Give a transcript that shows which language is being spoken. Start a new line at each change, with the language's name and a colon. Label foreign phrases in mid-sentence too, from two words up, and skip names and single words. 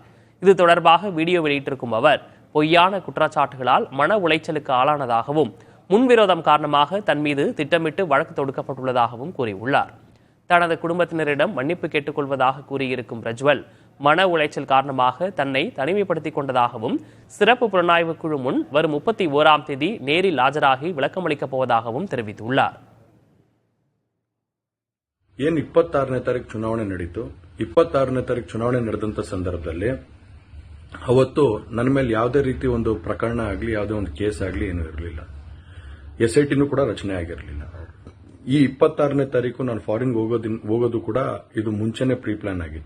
Tamil: இது தொடர்பாக வீடியோ வெளியிட்டிருக்கும் அவர் பொய்யான குற்றச்சாட்டுகளால் மன உளைச்சலுக்கு ஆளானதாகவும் முன்விரோதம் காரணமாக தன் மீது திட்டமிட்டு வழக்கு தொடுக்கப்பட்டுள்ளதாகவும் கூறியுள்ளார். தனது குடும்பத்தினரிடம் மன்னிப்பு கேட்டுக் கொள்வதாக கூறியிருக்கும் பிரஜ்வல் மன உளைச்சல் காரணமாக தன்னை தனிமைப்படுத்திக் கொண்டதாகவும் சிறப்பு புலனாய்வு குழு முன் வரும் 31ஆம் தேதி நேரில் ஆஜராகி விளக்கமளிக்கப் போவதாகவும் தெரிவித்துள்ளார்.
Kannada: ಏನು 26ನೇ ತಾರೀಕು ಚುನಾವಣೆ ನಡೀತು. 26ನೇ ತಾರೀಕು ಚುನಾವಣೆ ನಡೆದಂತ ಸಂದರ್ಭದಲ್ಲಿ ಅವತ್ತು ನನ್ನ ಮೇಲೆ ಯಾವುದೇ ರೀತಿ ಒಂದು ಪ್ರಕರಣ ಆಗಲಿ ಯಾವುದೇ ಒಂದು ಕೇಸ್ ಆಗಲಿ ಏನೂ ಇರಲಿಲ್ಲ. SITನೂ ಕೂಡ ರಚನೆ ಆಗಿರಲಿಲ್ಲ. ಈ 26ನೇ ತಾರೀಕು ನಾನು ಫಾರಿನ್ ಹೋಗೋದು ಕೂಡ ಇದು ಮುಂಚೆನೆ
English: pre plan
Kannada: ಆಗಿತ್ತು.